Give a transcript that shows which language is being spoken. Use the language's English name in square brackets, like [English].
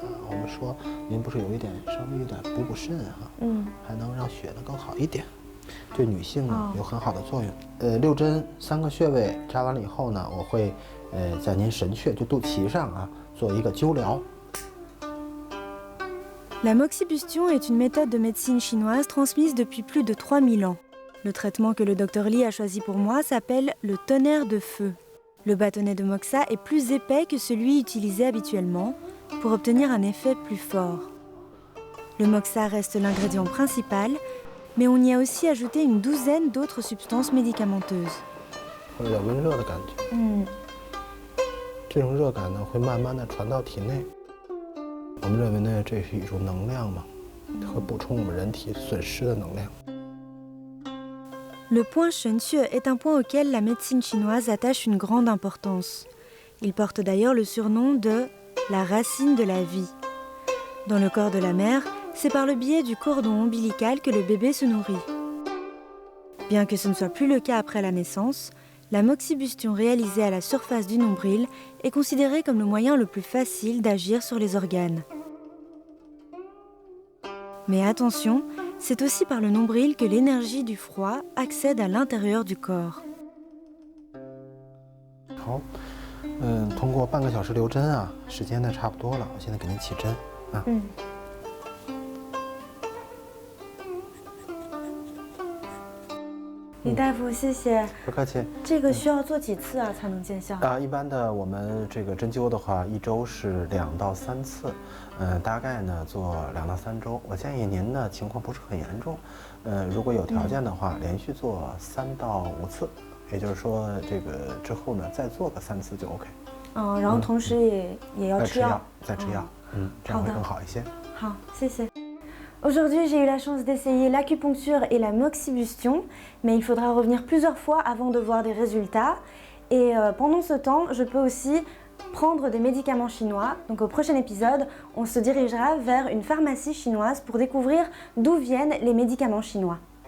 [Chinese] 我们说您不是有一点稍微有点补肾哈，还能让血呢更好一点，对女性呢有很好的作用。 6针3个穴位扎完了以后呢，我会在您神阙就肚脐上啊做一个灸疗。 [French] La moxibustion est une méthode de médecine chinoise transmise depuis plus de 3000 ans. Le traitement que le docteur Li a choisi pour moi s'appelle le tonnerre de feu. Le bâtonnet de moxa est plus épais que celui utilisé habituellement pour obtenir un effet plus fort. Le moxa reste l'ingrédient principal, mais on y a aussi ajouté une douzaine d'autres substances médicamenteuses. [Chinese] 有点温热的感觉。这种热感呢会慢慢的传到体内。我们认为呢，这是一种能量嘛，和补充我们人体损失的能量。 [French] Le point Shenque est un point auquel la médecine chinoise attache une grande importance. Il porte d'ailleurs le surnom de la racine de la vie. Dans le corps de la mère, c'est par le biais du cordon ombilical que le bébé se nourrit. Bien que ce ne soit plus le cas après la naissance, la moxibustion réalisée à la surface du nombril est considérée comme le moyen le plus facile d'agir sur les organes. Mais attention, c'est aussi par le nombril que l'énergie du froid accède à l'intérieur du corps. [Chinese] 好，通过半个小时留针啊，时间呢差不多了，我现在给您起针啊。李大夫，谢谢。不客气。这个需要做几次啊才能见效？一般的我们这个针灸的话，1周是2到3次，大概呢做2到3周。我建议您呢情况不是很严重，如果有条件的话，连续做3到5次，也就是说这个之后呢再做个3次就 OK。然后同时也要吃药，再吃药，这样会更好一些。好，谢谢。 [French] Aujourd'hui, j'ai eu la chance d'essayer l'acupuncture et la moxibustion, mais il faudra revenir plusieurs fois avant de voir des résultats. Et pendant ce temps, je peux aussi prendre des médicaments chinois. Donc au prochain épisode, on se dirigera vers une pharmacie chinoise pour découvrir d'où viennent les médicaments chinois.